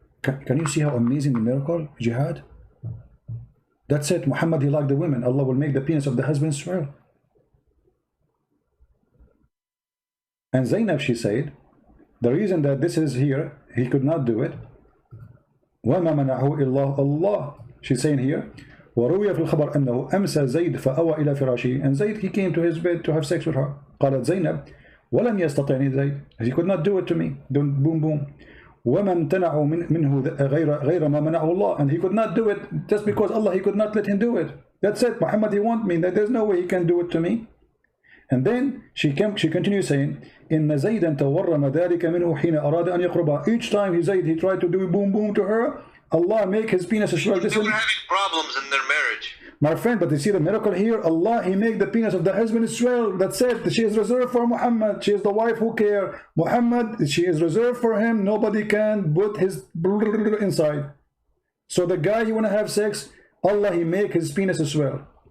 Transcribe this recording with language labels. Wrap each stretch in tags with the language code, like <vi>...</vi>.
<en>Can you see how amazing the miracle, Jihad? That's it. Muhammad, he liked the women. Allah will make the penis of the husband swell. And Zainab, she said, the reason that this is here, he could not do it.</en> <ar>وَمَا مَنَعُهُ إِلَّا اللَّهِ.</ar> <en>She's saying here,</en> <ar>وروي في الخبر أنه أمسى زيد فأوى إلى فراشه.</ar> <en>And Zayd, he came to his bed to have sex with her.</en> <ar>قالت زينب ولم يستطعني زيد.</ar> <en>He could not do it to me. Boom, boom.</en> <ar>وما امتنعوا منه غير ما منعه الله.</ar> <en>And he could not do it just because Allah, he could not let him do it. That's it. Muhammad, he want me. There's no way he can do it to me. And then she continues saying,</en> <ar>إن زيدا تورم ذلك منه حين أراد أن يقربها.</ar> <en>Each time he tried to do boom, boom to her, Allah make his penis swell. They were having problems in their marriage. My friend, but you see the miracle here? Allah, he make the penis of the husband swell. That's it. She is reserved for Muhammad. She is the wife who care. Muhammad, she is reserved for him. Nobody can put his inside. So the guy you want to have sex, Allah, he make his penis swell.</en>